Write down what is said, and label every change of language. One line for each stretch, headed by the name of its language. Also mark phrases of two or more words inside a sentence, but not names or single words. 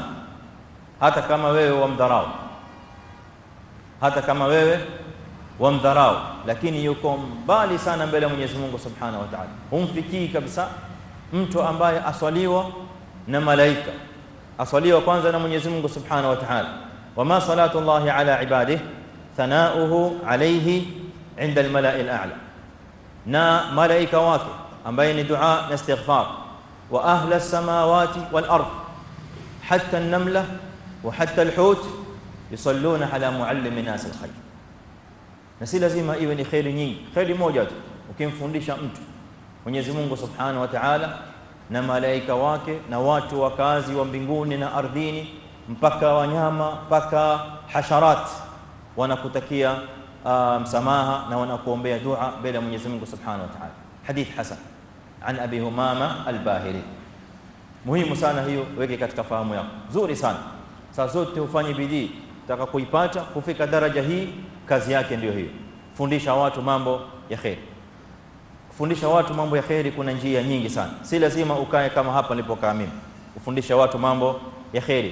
Swahili: Hata kama wewe wamdharau, lakini yuko mbali sana mbele ya Mwenyezi Mungu
Arabic: سبحانه وتعالى.
Swahili: Humfikii kabisa mtu ambaye aswaliwa na malaika, aswaliwa kwanza na Mwenyezi Mungu
Arabic: سبحانه وتعالى. وما صلاة الله على عباده ثناؤه عليه عند الملأ الأعلى,
Swahili: na malaika wake ambaye ni dua na istighfar,
Arabic: وأهل السماوات والأرض حتى النملة وحتى الحوت يصلون على معلمي الناس الخير.
Swahili: Na si lazima iwe ni khairi nyingi, khairi moja tu ukimfundisha mtu, Mwenyezi Mungu
Arabic: سبحانه وتعالى
Swahili: na malaika wake na watu wakazi wa mbinguni na ardhini mpaka wanyama mpaka hasharat wanakutakia msamaha na wanakuombea dua mbele ya Mwenyezi Mungu
Arabic: سبحانه وتعالى. حديث حسن عن أبي أمامة الباهلي.
Swahili: Muhimu sana hiyo, weke katika fahamu yako nzuri sana. Saa zote ufanye bidii utaka kuipata kufika daraja hii, kazi yake ndio hiyo, fundisha watu mambo ya khair. Kufundisha watu mambo ya khair kuna njia nyingi sana, si lazima ukae kama hapa nilipokaa mimi ufundisha watu mambo ya khair.